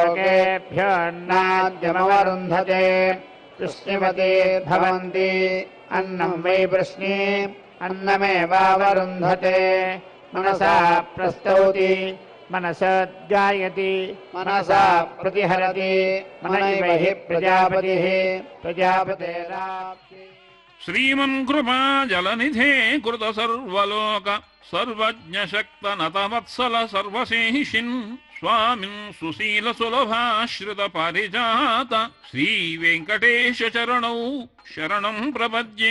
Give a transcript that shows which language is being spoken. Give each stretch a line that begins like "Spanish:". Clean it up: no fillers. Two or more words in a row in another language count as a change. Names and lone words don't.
Sanskrit: लोकेभ्योऽन्नाद्यमवरुन्धते वृष्णिवते भवन्ति अन्नं वै वृष्णि अन्नमेवावरुन्धते मनसा प्रस्तौति मनसोद्गायति मनसा प्रतिहरति मनैव हि प्रजापतिः प्रजापतेराप्ति శ్రీమన్ కృపా జలనిధే కృత సర్వలోక సర్వజ్ఞ శక్త నతవత్సల సర్వశేషిన్ స్వామిన్ సుశీల సులభాశ్రిత పారిజాత శ్రీ వెంకటేశ చరణౌ శరణం ప్రపద్యే.